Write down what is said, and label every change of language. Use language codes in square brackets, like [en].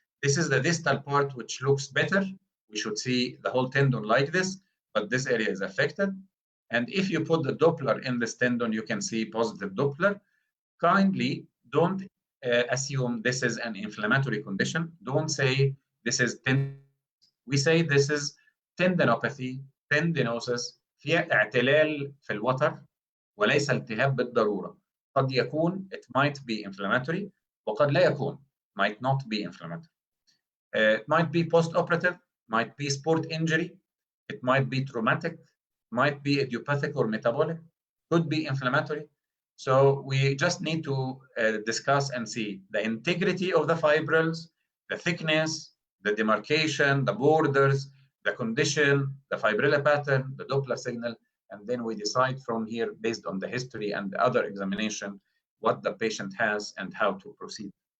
[en] This is the distal part, which looks better. We should see the whole tendon like this, but this area is affected. And if you put the Doppler in this tendon, you can see positive Doppler. Kindly don't assume this is an inflammatory condition. Don't say this is tendon. We say this is tendinopathy, tendinosis, [ar] فيها اعتلال في الوتر وليس التهاب بالضرورة. قد يكون, [en] it might be inflammatory, [ar] وقد لا يكون, [en] might not be inflammatory. It might be post-operative, might be sport injury, it might be traumatic, might be idiopathic or metabolic. could be inflammatory. So we just need to discuss and see the integrity of the fibrils, the thickness, the demarcation, the borders, the condition, the fibrillar pattern, the Doppler signal, and then we decide from here, based on the history and the other examination, what the patient has and how to proceed.